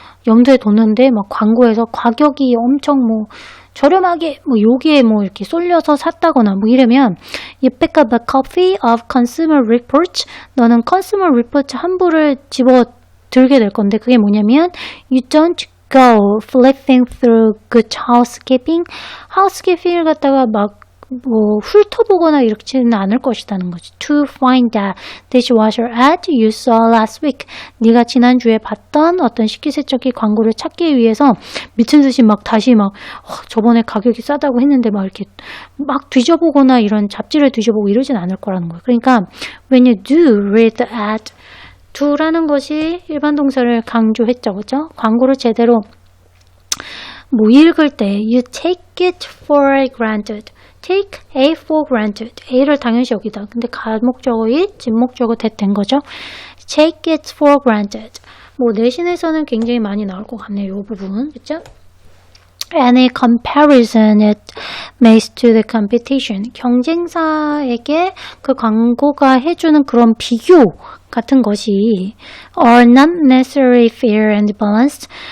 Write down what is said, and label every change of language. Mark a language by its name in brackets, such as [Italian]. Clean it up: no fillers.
[Korean] 염두에 뒀는데 막 광고에서 가격이 엄청 뭐 저렴하게 뭐 여기에 뭐 이렇게 쏠려서 샀다거나 뭐 이러면 [English] you pick up a copy of Consumer Reports [Korean] 너는 Consumer Reports 한 부를 집어 들게 될 건데 그게 뭐냐면 [English] you don't go flipping through good housekeeping [Korean] housekeeping을 갖다가 막 뭐 훑어보거나 이렇지는 않을 것이라는 거지. [English] To find that dishwasher ad you saw last week [Korean] 네가 지난주에 봤던 어떤 식기세척기 광고를 찾기 위해서 미친 듯이 막 다시 막 저번에 가격이 싸다고 했는데 막 이렇게 막 뒤져보거나 이런 잡지를 뒤져보고 이러진 않을 거라는 거예요. 그러니까 [English] when you do read the ad [Korean] do라는 것이 일반 동사를 강조했죠. 그죠? 광고를 제대로 뭐 읽을 때 [English] you take it for granted. take A for granted. [Korean] A를 당연시 여기다. 근데 가목적어이 진목적어 된 거죠. [English] take it for granted. [Korean] 뭐 내신에서는 굉장히 많이 나올 것 같네요. 이 부분. 그죠? [English] Any comparison it makes to the competition. [Korean] 경쟁사에게 그 광고가 해주는 그런 비교 같은 것이 [English] are not necessarily fair and balanced.